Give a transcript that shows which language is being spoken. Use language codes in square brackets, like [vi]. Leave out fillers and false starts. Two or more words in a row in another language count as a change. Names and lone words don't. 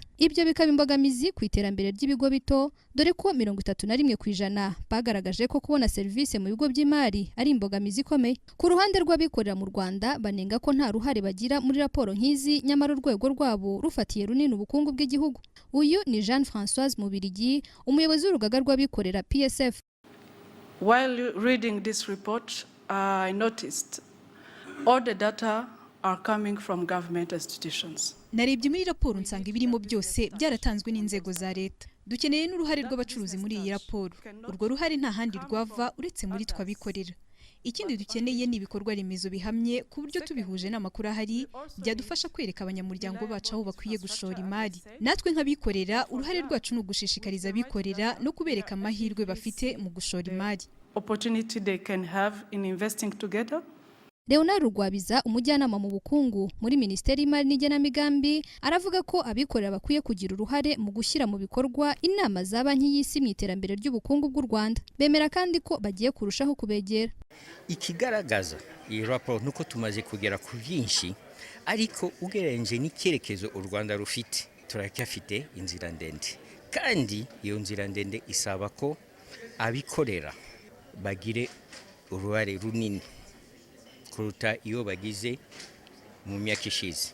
[rw] Ibyo bikaba imbogamizi ku iterambere ry'ibigo bito, dore ko 31% bagaragaje ko kubona serivisi mu bigo by'imari ari imbogamizi ikomeye. Ku ruhande rw'abikorera mu Rwanda banenga ko nta ruhare bagira muri raporo nk'izi, nyamara urwego rwabo rufatiye runini ubukungu bw'igihugu. Uyu ni Jean Françoise Mubirigi, umuyobozi w'urugaga rw'abikorera PSF. [en] While reading this report, I noticed all the data are coming from government institutions. [rw] Narebye muri raporo nsanga ibirimo byose byaratanzwe n'inzego za leta. Dukeneye n'uruhare rw'abacuruzi muri iyi raporo. Urwo ruhare nta handi rwava uretse muri twabikorera. Ikindi dukeneye ni ibikorwa remezo bihamye ku buryo tubihuje n'amakuru ahari byadufasha kwereka abanyamuryango bacu aho bakwiye gushora imari. Natwe nk'abikorera uruhare rwacu ni ugushishikariza abikorera no kubereka amahirwe bafite mu gushora imari. [en] Opportunity they can have in investing together. [rw] Leonard Rugwabiza, umujyanama mu bukungu muri Minisiteri y'Imari n'Igenamigambi, aravuga ko abikorera bakwiye kugira uruhare mu gushyira mu bikorwa inama za Banki y'Isi mu iterambere ry'ubukungu bw'u Rwanda. Bemera kandi ko bagiye kurushaho kubegera. Ikigaragaza iyi raporo nuko tumaze kugera ku byinshi, ariko ugereranije n'icyerekezo u Rwanda rufite turacyafite inzira ndende, kandi iyo nzira ndende isaba ko abikorera bagire uruhare runini kuruta iyo bagize mu myaka ishize.